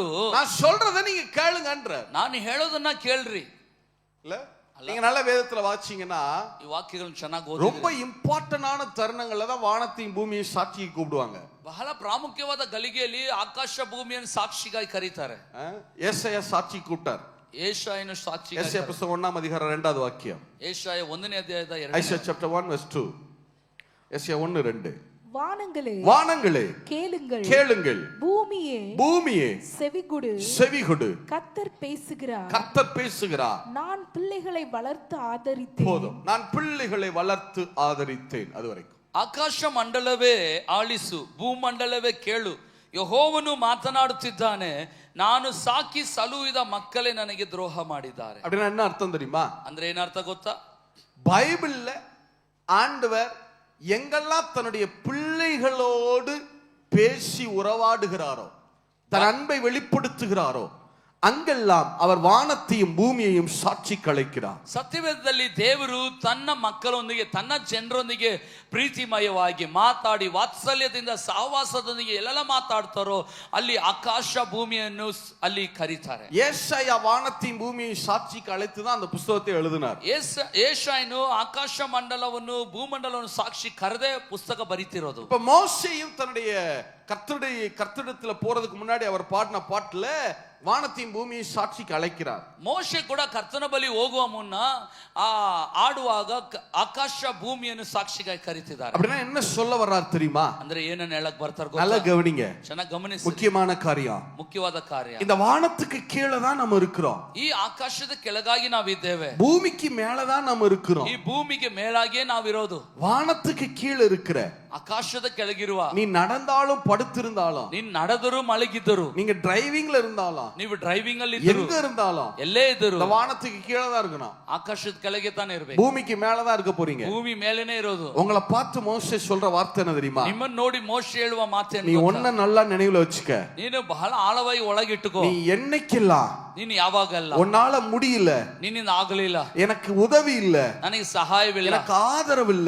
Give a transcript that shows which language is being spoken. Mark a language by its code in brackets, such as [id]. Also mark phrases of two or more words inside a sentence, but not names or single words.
[ta] நான் சொல்றதை நீங்க கேளுங்கன்ற. [kn] ನಾನು ಹೇಳೋದನ್ನ ಕೇಳ್ರಿ. [ta] இல்ல, நீங்க நல்ல வேதத்துல வாசிச்சீங்கன்னா [kn] ಈ ವಾಕ್ಯಗಳನ್ನು ಚೆನ್ನಾಗಿ [ta] ரொம்ப [kn] ಓದಿ. [ta] இம்பார்ட்டன்டான தருணங்கள்ல தான் வானத்தையும் பூமியையும் சாட்சிக்கு கூப்பிடுவாங்க. [kn] ಬಹಳ ಪ್ರಾಮುಖ್ಯವಾದ ಗಳಿಗೆಯಲ್ಲಿ ಆಕಾಶ ಭೂಮಿಯನ್ನು ಸಾಕ್ಷಿಗಾಗಿ ಕರೀತಾರೆ. [ta] ஏசாயா சாட்சி கூப்பிட்டார். [kn] ಏಷಾಯನು ಸಾಕ್ಷಿ. [ta] ஏசாயா புத்தகம் 1ஆம் அதிகாரம் 2வது வாக்கியம். [kn] ಏಷಾಯ 1ನೇ ಅಧ್ಯಾಯದ 2ನೇ. [ta] ஐசாயா [en] chapter 1 verse 2. [ta] ஏசாயா 1:2. வானங்களே, வானங்களே கேளுங்கள், கேளுங்கள், பூமியே, பூமியே செவிகொடு, செவிகொடு, கர்த்தர் பேசுகிறார். கர்த்தர் பேசுகிறார். நான் பிள்ளைகளை வளர்த்து ஆதரித்தேன். போதும், நான் பிள்ளைகளை வளர்த்து ஆதரித்தேன். அது வரைக்கும். [kn] ಆಕಾಶ ಮಂಡಲವೇ ಆಲಿಸು, ಭೂಮಂಡಲವೇ ಕೇಳು, ಯೆಹೋವನು ಮಾತನಾಡುತ್ತಿದ್ದಾನೆ, ನಾನು ಸಾಕಿ ಸಲುಹಿದ ಮಕ್ಕಳೇ ನನಗೆ ದ್ರೋಹ ಮಾಡಿದ್ದಾರೆ. [ta] அப்படின்னா என்ன அர்த்தம் தெரியுமா? [kn] ಅಂದ್ರೆ ಏನರ್ಥ ಗೊತ್ತಾ? [ta] பைபிள்ல ஆண்டவர் எங்கெல்லாம் தன்னுடைய பிள்ளைகளோடு பேசி உறவாடுகிறாரோ, தன் அன்பை வெளிப்படுத்துகிறாரோ, அங்கெல்லாம் அவர் வானத்தையும் பூமியையும் சாட்சி கலைக்கிறார். [kn] ಸತ್ಯವೇದದಲ್ಲಿ ದೇವರು ತನ್ನ ಮಕ್ಕಳೊಂದಿಗೆ, ತನ್ನ ಜನರೊಂದಿಗೆ ಪ್ರೀತಿಮಯವಾಗಿ ಮಾತಾಡಿ ವಾತ್ಸಲ್ಯದಿಂದ ಸಹವಾಸದೊಂದಿಗೆ ಎಲ್ಲೆಲ್ಲ ಮಾತಾಡ್ತಾರೋ ಅಲ್ಲಿ ಆಕಾಶ ಭೂಮಿಯನ್ನು ಅಲ್ಲಿ ಕರೀತಾರೆ. [ta] ஏசாயா வானத்தையும் பூமியையும் சாட்சிக்கு அழைத்து தான் அந்த புத்தகத்தை எழுதினார். [kn] ಏಷಾಯನು ಆಕಾಶ ಮಂಡಲವನ್ನು ಭೂಮಂಡಲವನ್ನು ಸಾಕ್ಷಿ ಕರೆದೇ ಪುಸ್ತಕ ಬರೀತಿರೋದು. [ta] இப்ப மோசேயும் தன்னுடைய கர்த்தரிடத்துல போறதுக்கு முன்னாடி அவர் பாடின பாட்டுல வானத்தையும் பூமியையும் சாட்சிக்கு அழைக்கிறார். [kn] ಮೋಶೆ ಕೂಡ ಕರ್ತನ ಬಳಿ ಹೋಗುವ ಮುನ್ನ ಆಡುವಾಗ ಆಕಾಶ ಭೂಮಿಯನ್ನು ಸಾಕ್ಷಿಗಾಗಿ ಕರೀತಿದ್ದಾರೆ. [ta] அப்படின்னா என்ன சொல்ல வர்றார் தெரியுமா? [kn] ಅಂದ್ರೆ ಏನನ್ನ ಹೇಳಕ್ ಬರ್ತಾರೆ [ta] நல்லா கவனிங்க, [kn] ಚೆನ್ನಾಗಿ ಗಮನಿಸಿ. [ta] முக்கியமான காரியம், [kn] ಮುಖ್ಯವಾದ ಕಾರ್ಯ. [ta] இந்த வானத்துக்கு கீழே தான் நம்ம இருக்கிறோம். [kn] ಈ ಆಕಾಶದ ಕೆಳಗಾಗಿ ನಾವಿದ್ದೇವೆ. [ta] பூமிக்கு மேல தான் நம்ம இருக்கிறோம். [kn] ಈ ಭೂಮಿಗೆ ಮೇಲಾಗಿಯೇ ನಾವಿರೋದು. [ta] வானத்துக்கு கீழே இருக்கிற, [kn] ಆಕಾಶದ ಕೆಳಗಿರುವ, [ta] நீ நடந்தாலும் படுத்திருந்தாலும், [kn] ನೀನ್ ನಡೆದರು ಮಲಗಿದ್ದರು, [ta] நீங்க டிரைவிங்ல இருந்தாலும், [kn] ನೀವು ಡ್ರೈವಿಂಗ್ ಅಲ್ಲಿ [ta] எங்க இருந்தாலும், [kn] ಎಲ್ಲೇ ಇದ್ದರು [ta] இந்த வானத்துக்கு கீழே தான் இருக்கணும். [kn] ಆಕಾಶದ ಕೆಳಗೆ ತಾನೇ ಇರ್ಬೇಕು. [ta] பூமிக்கு மேலதான் இருக்க போறீங்க. [kn] ಭೂಮಿ ಮೇಲೇನೆ ಇರೋದು. [ta] உங்களை பார்த்து மோசே சொல்ற வார்த்தை என்ன தெரியுமா? [kn] ನಿಮ್ಮನ್ನ ನೋಡಿ ಮೋಶೆ ಹೇಳುವ ಮಾತೇನು [ta] நீ [kn] ಗೊತ್ತಾ? [ta] ஒன்ன நல்லா நினைவுல வச்சுக்க, [kn] ನೀನು ಬಹಳ ಆಳವಾಗಿ ಒಳಗಿಟ್ಟುಕೋ. [ta] நீ என்னைக்கெல்லாம் [kn] ನೀನು ಯಾವಾಗಲ್ಲ [ta] உன்னால முடியல, [kn] ನಿನ್ನಿಂದ ಆಗಲಿಲ್ಲ, [ta] எனக்கு உதவி இல்ல, [kn] ನನಗೆ ಸಹಾಯವಿಲ್ಲ, [ta] எனக்கு ஆதரவு இல்ல,